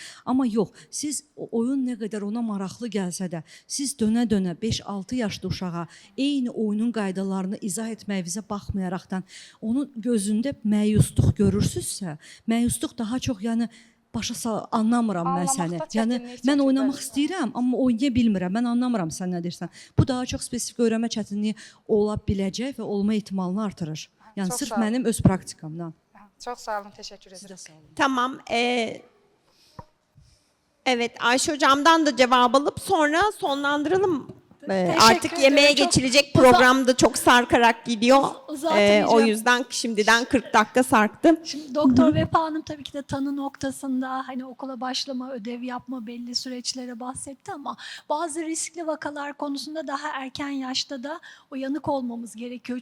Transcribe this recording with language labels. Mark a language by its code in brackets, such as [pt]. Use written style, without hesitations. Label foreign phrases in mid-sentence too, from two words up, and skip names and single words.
[az] Amma yox, siz oyun nə qədər ona maraqlı gəlsə də, siz dönə-dönə 5-6 yaşlı uşağa eyni oyunun qaydalarını izah etməyinizə baxmayaraqdan onun gözündə məyusluq görürsünüzsə, məyusluq daha çox, yəni anlamıram mən səni. Yəni mən oynamaq istəyirəm, amma oynaya bilmirəm. Mən anlamıram sən nə deyirsən. Bu daha çox spesifik öyrənmə çətinliyi ola biləcək və olma ehtimalını artırır. Yəni Çox sırf sağ olun. mənim öz praktikamdan. Çox sağ olun, təşəkkür Siz də edirəm. sağ olun. Tamam. [tr] Evet, Ayşe hocamdan da cevap alıp sonra sonlandıralım. Artık Teşekkür yemeğe ederim. Çok geçilecek programda çok sarkarak gidiyor. Uzatmayacağım. O yüzden şimdiden 40 dakika sarktı. Şimdi Doktor Vefa Hanım tabii ki de tanı noktasında hani okula başlama, ödev yapma belli süreçlere bahsetti ama bazı riskli vakalar konusunda daha erken yaşta da uyanık olmamız gerekiyor.